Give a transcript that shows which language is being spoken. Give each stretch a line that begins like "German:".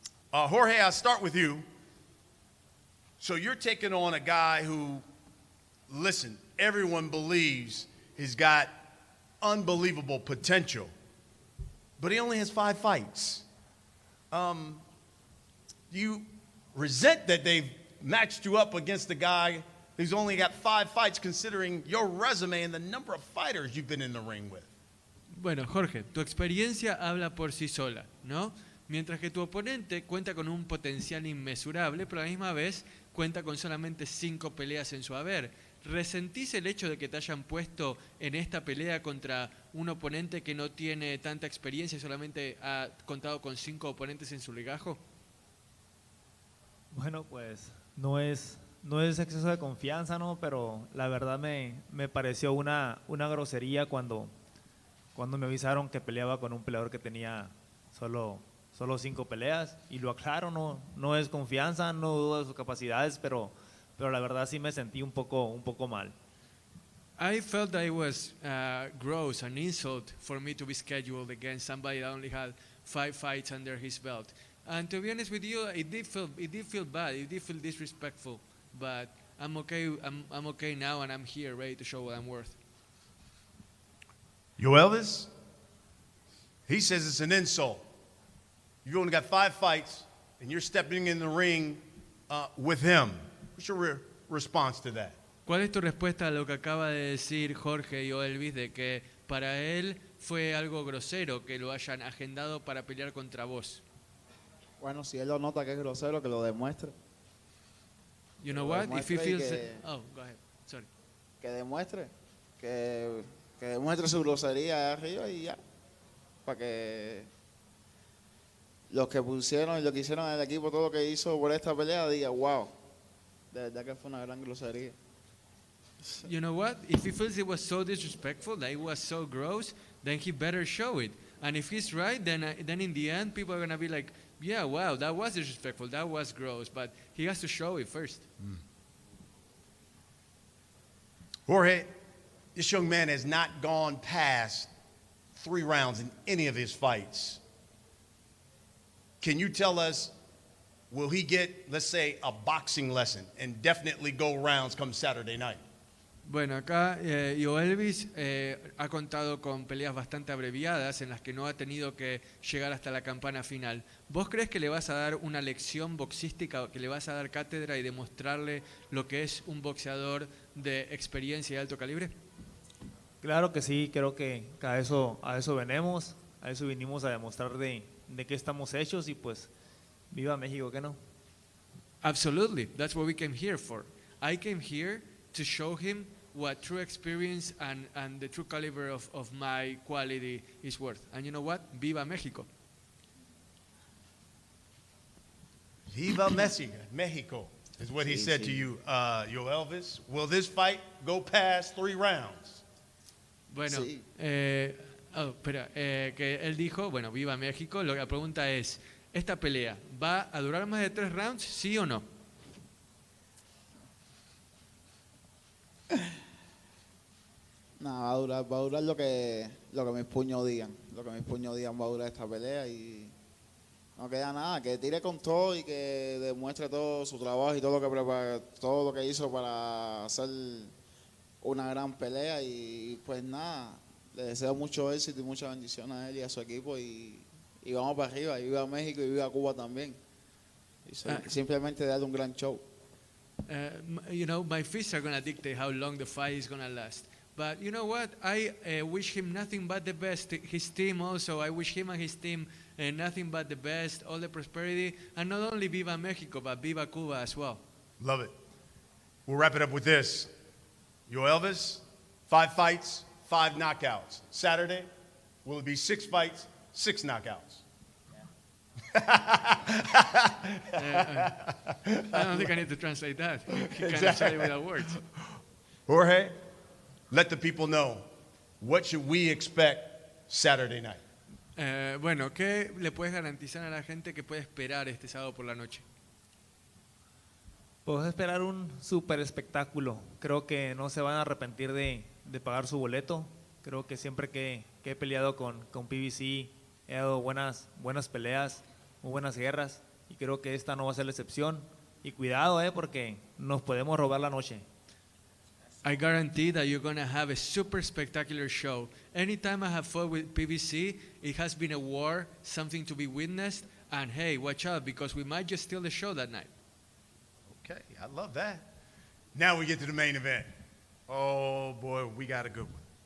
English: Jorge, I'll start with you. So you're taking on a guy who, listen, everyone believes he's got unbelievable potential, but he only has 5 fights. Do you resent that they've matched you up against a guy who's only got 5 fights, considering your resume and the number of fighters you've been in the ring with?
Spanish: Bueno, Jorge, tu experiencia habla por sí sola, ¿no? Mientras que tu oponente cuenta con un potencial inmesurable, pero a la misma vez cuenta con solamente 5 peleas en su haber. ¿Resentís el hecho de que te hayan puesto en esta pelea contra un oponente que no tiene tanta experiencia y solamente ha contado con 5 oponentes en su legajo? Bueno, pues no es exceso de confianza, ¿no? Pero la verdad me pareció una grosería cuando me avisaron que peleaba con un peleador que tenía solo 5 peleas, y lo aclaro, no es confianza, no dudo de sus capacidades, pero la verdad sí me sentí un poco mal.
English: I felt that it was gross, an insult for me to be scheduled against somebody that only had 5 fights under his belt. And to be honest with you, it did feel bad, it did feel disrespectful, but I'm okay now, and I'm here ready to show what I'm worth. Elvis, he says it's an insult. You've only got 5 fights, and you're stepping in the ring with him. What's your response to that?
Spanish: ¿Cuál es tu respuesta a lo que acaba de decir Jorge y Elvis, de que para él fue algo grosero que lo hayan agendado para pelear contra vos? Bueno, si él lo nota que es grosero, que lo demuestre.
English: You know what? If he feels oh, go ahead. Sorry.
Spanish: Que demuestre su grosería arriba y ya. Para que los que pusieron y lo que hicieron en el equipo, todo lo que hizo por esta pelea, diga, wow, de verdad que fue una gran grosería.
English: You know what? If he feels it was so disrespectful, that it was so gross, then he better show it. And if he's right, then in the end, people are going to be like, yeah, wow, that was disrespectful, that was gross, but he has to show it first. Jorge, this young man has not gone past 3 rounds in any of his fights. Can you tell us, will he get, let's say, a boxing lesson and definitely go rounds come Saturday night?
Spanish: Bueno, acá Yo Elvis ha contado con peleas bastante abreviadas en las que no ha tenido que llegar hasta la campana final. ¿Vos crees que le vas a dar una lección boxística, que le vas a dar cátedra y demostrarle lo que es un boxeador de experiencia y alto calibre? Claro que sí, creo que a eso venimos, a eso vinimos a demostrar de qué estamos hechos y pues viva México, ¿qué no?
English: Absolutely, that's what we came here for. I came here to show him what true experience and the true caliber of my quality is worth. And you know what? Viva Mexico. Viva Mexico is what he said to you, Yo Elvis. Will this fight go past 3 rounds?
Spanish: Bueno, Sí. que él dijo, bueno, viva México. La pregunta es, ¿esta pelea va a durar más de 3 rounds, sí o no? No, va a durar lo que mis puños digan. Lo que mis puños digan va a durar esta pelea y no queda nada. Que tire con todo y que demuestre todo su trabajo y todo lo que prepara, todo lo que hizo para hacer una gran pelea y pues nada, le deseo mucho éxito y mucha bendición a él y a su equipo y vamos para arriba, y viva México y viva Cuba también. Y simplemente darle un gran show.
English: You know, my fists are going to dictate how long the fight is going to last. But you know what? I wish him nothing but the best. His team also, I wish him and his team nothing but the best, all the prosperity. And not only Viva Mexico, but Viva Cuba as well. Love it. We'll wrap it up with this. Yo Elvis, 5 fights, 5 knockouts. Saturday, will it be 6 fights, 6 knockouts? I don't think I need to translate that. You kind of said it without words. Jorge, let the people know, what should we expect Saturday night?
Spanish: Bueno, ¿qué le puedes garantizar a la gente que puede esperar este sábado por la noche? Puedes esperar un super espectáculo. Creo que no se van a arrepentir de pagar su boleto. Creo que siempre que he peleado con PBC he dado buenas peleas, muy buenas guerras. Y creo que esta no va a ser la excepción. Y cuidado, porque nos podemos robar la noche.
English: I guarantee that you're going to have a super spectacular show. Anytime I have fought with PBC, it has been a war, something to be witnessed. And hey, watch out, because we might just steal the show that night. Okay, I love that. Now we get to the main event. Oh boy, we got a good one.